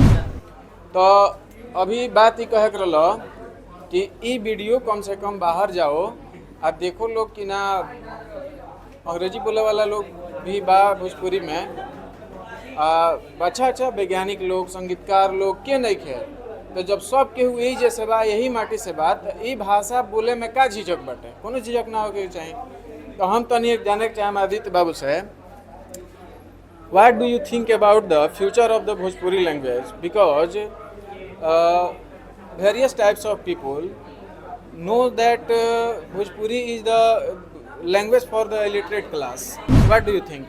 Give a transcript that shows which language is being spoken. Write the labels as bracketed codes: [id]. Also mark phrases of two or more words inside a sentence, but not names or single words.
[bho] तो अभी बात ये कहे कर कि ये वीडियो कम से कम बाहर जाओ, आप देखो लोग कि ना अंग्रेजी बोले वाला लोग भी बा भोजपुरी में, अच्छा वैज्ञानिक लोग, संगीतकार लोग के नहीं खे। तो जब सब केहू यही जैसे बा, यही माटी से बा, तो ये भाषा बोले में का झिझक बाटे, कोनो झिझक ना होके चाहिए। तो हम तनी एक जाने के चाहे आदित्य बाबू से, [en] What do you think about the future of the Bhojpuri language, because various types of people know that Bhojpuri is the language for the illiterate class. What do you think?